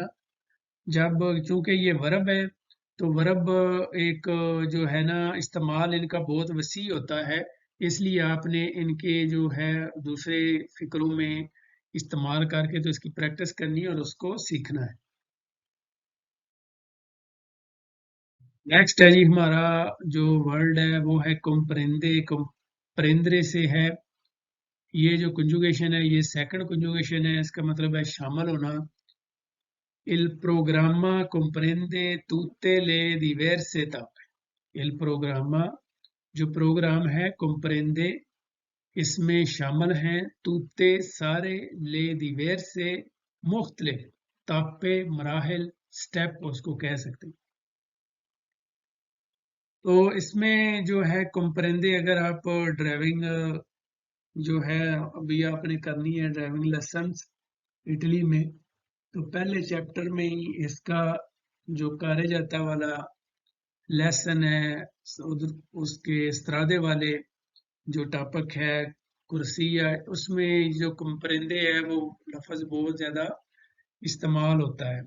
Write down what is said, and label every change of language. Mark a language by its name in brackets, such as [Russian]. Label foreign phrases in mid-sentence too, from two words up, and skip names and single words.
[Urdu] جب چونکہ یہ ورب ہے تو ورب ایک جو ہے نا استعمال ان کا بہت وسیع ہوتا ہے، اس لیے آپ نے ان کے جو ہے دوسرے فقروں میں استعمال کر کے تو اس کی پریکٹس کرنی ہے اور اس کو سیکھنا ہے. نیکسٹ ہے جی ہمارا جو ورڈ ہے وہ ہے comprende। comprendere سے ہے. یہ جو کنجوگیشن ہے یہ [English] second conjugation [Urdu] ہے، اس کا مطلب ہے شامل ہونا. [Italian] Il programma comprende tutte le diverse tappe। il programma [Urdu] جو پروگرام ہے comprende اس میں شامل ہیں tutte سارے, [Italian] le diverse [Urdu] مختلف، تاپے مراحل، سٹیپ اس کو کہہ سکتے ہیں. تو اس میں جو ہے کمپرینڈے، اگر آپ ڈرائیونگ جو ہے ابھی آپ نے کرنی ہے [English] driving lessons [Urdu] اٹلی میں، تو پہلے چیپٹر میں ہی اس کا جو کاریجاتا والا لیسن ہے، ادھر اس کے سترادے والے جو ٹاپک ہے کرسی یا اس میں جو کمپرینڈے ہے وہ لفظ بہت زیادہ استعمال ہوتا ہے.